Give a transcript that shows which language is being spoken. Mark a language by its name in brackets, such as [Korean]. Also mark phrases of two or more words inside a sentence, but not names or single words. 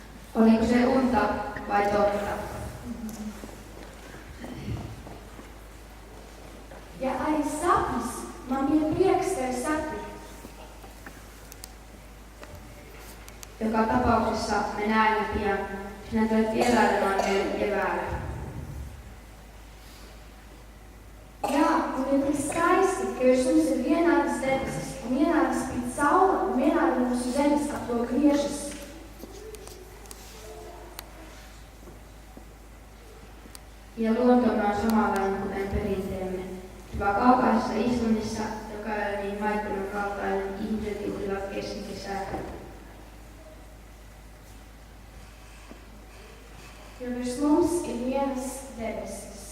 [Finnish] Oliko se unta vai totta? [Latvian] Ja arī sapnis, man bija prieks tevi satikt. [Finnish] Joka tapauksessa me näemme pian. Sinä tulet vierailemaan meille keväällä. [Latvian] Jā, un ir tik skaisti, ka virs mums ir vienādas debesis, un vienādas spīd saule, un vienādi mūsu zemes ap to griežas. [Finnish] Ja luontomme on samanlainen kuten perinteemme. Jopa kaukaisessa Islannissa, joka ei ole niin Maikkonen kaltainen, ihmiset juhlivat keskikesää. [Latvian] Jo virs mums ir vienas debesis.